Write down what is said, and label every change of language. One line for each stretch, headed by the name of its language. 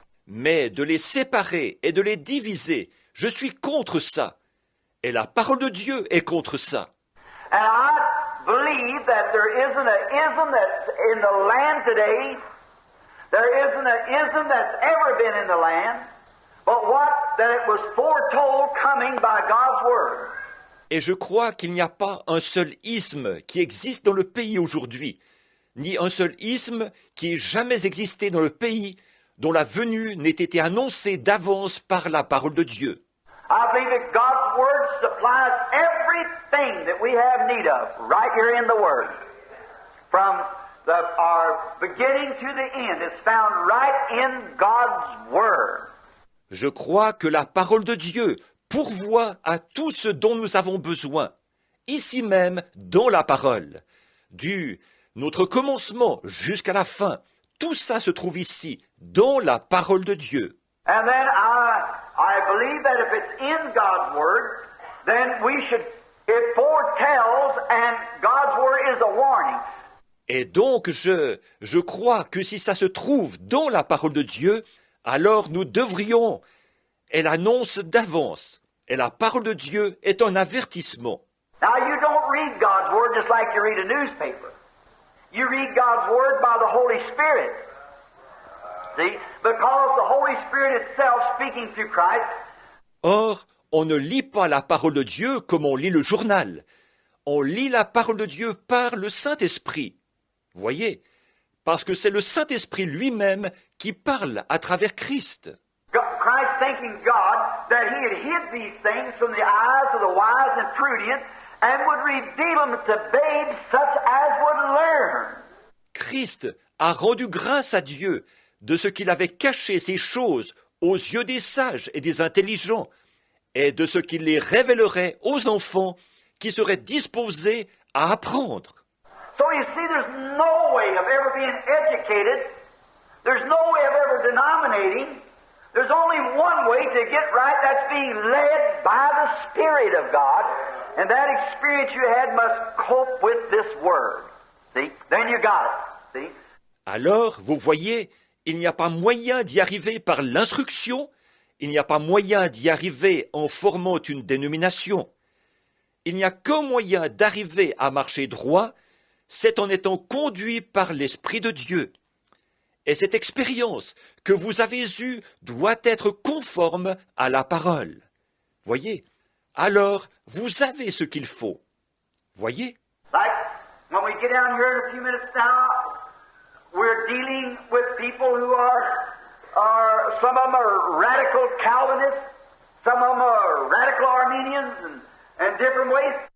French: Mais de les séparer et de les diviser, je suis contre ça. Et la parole de Dieu est contre ça.
English: And I believe that there isn't an ism that's in the land today, there isn't an ism that's ever been in the land, but what that it was foretold coming by God's Word.
French: Et je crois qu'il n'y a pas un seul isme qui existe dans le pays aujourd'hui, ni un seul isme qui ait jamais existé dans le pays dont la venue n'ait été annoncée d'avance par la parole de Dieu.
English: I believe that God's Word supplies everything that we have need of right here in the Word. From our beginning to the end, it's found right in God's Word.
French: Je crois que la parole de Dieu pourvoit à tout ce dont nous avons besoin, ici même dans la parole. Du notre commencement jusqu'à la fin, tout ça se trouve ici, dans la parole de Dieu.
English: And then I believe that if it's in God's Word, then we should, it foretells, and God's Word is a warning.
French: Et donc je crois que si ça se trouve dans la parole de Dieu, alors nous devrions, elle annonce d'avance, et la parole de Dieu est un avertissement.
English: Now you don't read God's Word just like you read a newspaper. You read God's Word by the Holy Spirit. See? Because the Holy Spirit itself speaking through Christ.
French: Or, on ne lit pas la parole de Dieu comme on lit le journal. On lit la parole de Dieu par le Saint-Esprit. Voyez, parce que c'est le Saint-Esprit lui-même qui parle à travers Christ.
English: Christ thanking God that He had hid these things from the eyes of the wise and prudent and would reveal them to babes such as would learn.
French: Christ a rendu grâce à Dieu de ce qu'il avait caché ces choses aux yeux des sages et des intelligents, et de ce qu'il les révélerait aux enfants qui seraient disposés à apprendre.
English: So you see, there's no way of ever being educated. There's no way of ever denominating. There's only one way to get right. That's being led by the Spirit of God. And that experience you had must cope with this Word. See? Then you got it. See?
French: Alors, vous voyez, il n'y a pas moyen d'y arriver par l'instruction, il n'y a pas moyen d'y arriver en formant une dénomination. Il n'y a qu'un moyen d'arriver à marcher droit, c'est en étant conduit par l'Esprit de Dieu. Et cette expérience que vous avez eue doit être conforme à la parole. Voyez? Alors, vous avez ce qu'il faut. Voyez?
English: Like, when we get down here in a few minutes now, we're dealing with people who are some of them are radical Calvinists, some of them are radical Armenians, and different ways.